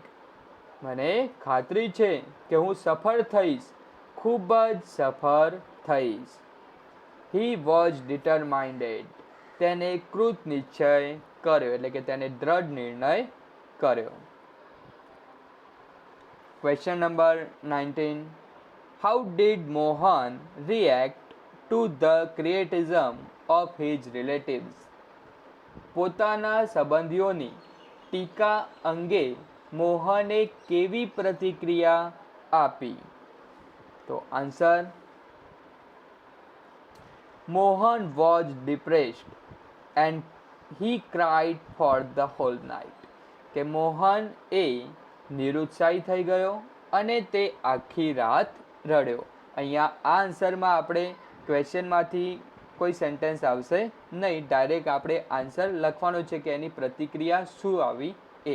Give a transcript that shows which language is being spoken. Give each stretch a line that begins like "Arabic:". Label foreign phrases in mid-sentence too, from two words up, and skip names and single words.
Gujarati: મને ખાતરી છે કે હું સફળ થઈશ, ખૂબ જ સફળ થઈશ.
English: he was determined.
Gujarati: તેને કૃત નિશ્ચય કર્યો એટલે કે તેને દ્રઢ નિર્ણય કર્યો.
English: question number 19. How did Mohan react to the criticism of his relatives?
Gujarati: પોતાના સંબંધીઓની ટીકા અંગે મોહને કેવી પ્રતિક્રિયા આપી?
English: તો આન્સર: મોહન was depressed and he cried for the whole night.
Gujarati: કે મોહન એ નિરુત્સાહી થઈ ગયો અને તે આખી રાત રડ્યો. અહીંયા આ આન્સરમાં આપણે ક્વેશ્ચનમાંથી કોઈ સેન્ટેન્સ આવશે નહીં, ડાયરેક્ટ આપણે આન્સર લખવાનો છે કે એની પ્રતિક્રિયા શું આવી એ.